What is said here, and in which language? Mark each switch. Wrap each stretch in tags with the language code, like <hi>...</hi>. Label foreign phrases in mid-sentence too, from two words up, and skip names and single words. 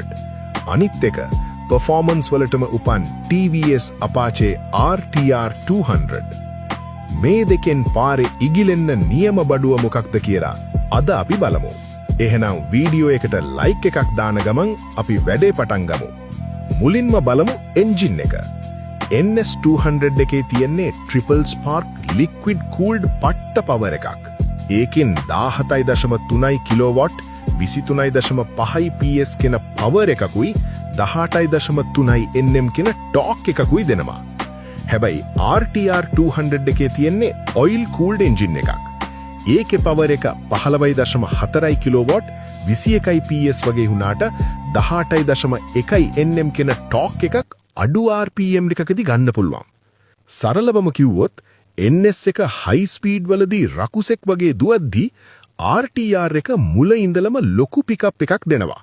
<si>අනිත් එක performance වලටම උපන් TVS Apache RTR 200. මේ දෙකෙන් පාරේ ඉගිලෙන්න නියම බඩුව මොකක්ද කියලා අද අපි බලමු. එහෙනම් වීඩියෝ එකට ලයික් එකක් දාන ගමන් අපි වැඩේ පටන් ගමු. මුලින්ම බලමු එන්ජින් එක. NS200 එකේ තියෙන්නේ</si> <en>triple spark liquid cooled</en> <si>පට්ට පවර් එකක්. ඒකෙන් 17.3 කිලෝවොට් 23.5 PS කෙන පවර් එකකුයි 18.3 Nm කෙන ටෝක් එකකුයි දෙනවා. හැබැයි RTR 200 එකේ තියෙන්නේ</si> <en>oil cooled engine</en> <si>එකක්. ඒකේ පවර් එක 15.4 කිලෝවොට් 21 PS වගේ වුණාට 18.1 Nm කෙන ටෝක් එකක් අඩු RPM එකකදී ගන්න පුළුවන්. සරලවම කිව්වොත් NS එක</si> <en>high speed</en> <si>වලදී රකුසෙක් වගේ දුවද්දී RTR එක මුල ඉඳලම ලොකු පිකප් එකක් දෙනවා.</si>